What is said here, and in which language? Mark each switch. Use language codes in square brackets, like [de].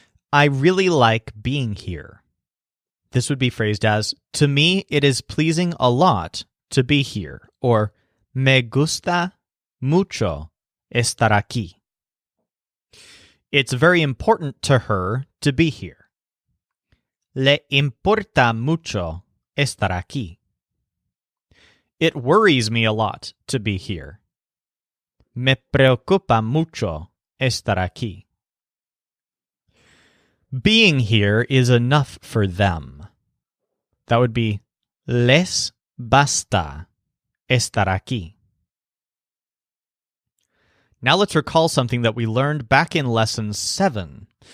[en] I really like being here. This would be phrased as, to me it is pleasing a lot to be here, or [es] me gusta mucho estar aquí. [en] It's very important to her to be here. [es] Le importa mucho estar aquí. [en] It worries me a lot to be here. [es] Me preocupa mucho estar aquí. [en] Being here is enough for them. That would be [es] les basta estar aquí. [en] Now let's recall something that we learned back in Lesson 7.